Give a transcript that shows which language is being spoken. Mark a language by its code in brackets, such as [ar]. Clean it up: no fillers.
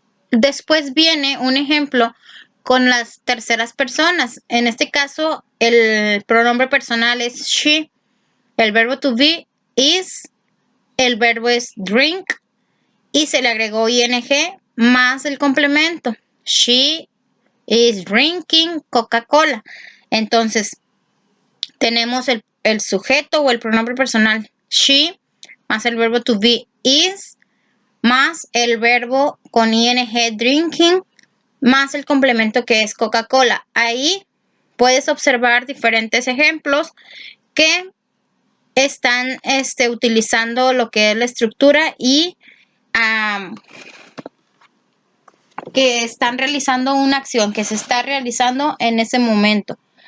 [es] Después viene un ejemplo con las terceras personas. En este caso, el pronombre personal es she, el verbo to be is, el verbo es drink y se le agregó ing más el complemento. [en] She is drinking Coca-Cola. [es] Entonces, tenemos el sujeto o el pronombre personal she más el verbo to be is más el verbo con ing drinking más el complemento que es Coca-Cola. Ahí puedes observar diferentes ejemplos que están utilizando lo que es la estructura y que están realizando una acción que se está realizando en ese momento.